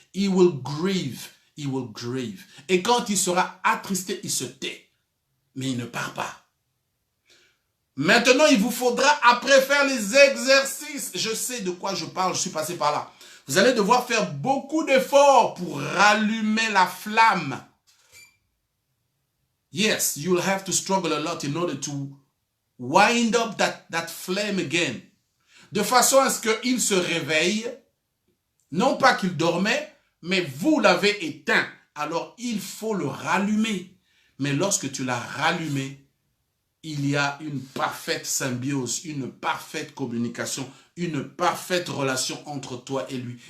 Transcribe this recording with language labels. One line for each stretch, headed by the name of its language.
English: He will grieve. He will grieve.
French: Et quand il sera attristé, il se tait. Mais il ne part pas. Maintenant, il vous faudra après faire les exercices. Je sais de quoi je parle, je suis passé par là. Vous allez devoir faire beaucoup d'efforts pour rallumer la flamme.
English: Yes, you'll have to struggle a lot in order to wind up that flame again.
French: De façon à ce qu'il se réveille, non pas qu'il dormait, mais vous l'avez éteint. Alors, il faut le rallumer. Mais lorsque tu l'as rallumé, il y a une parfaite symbiose, une parfaite communication, une parfaite relation entre toi et lui.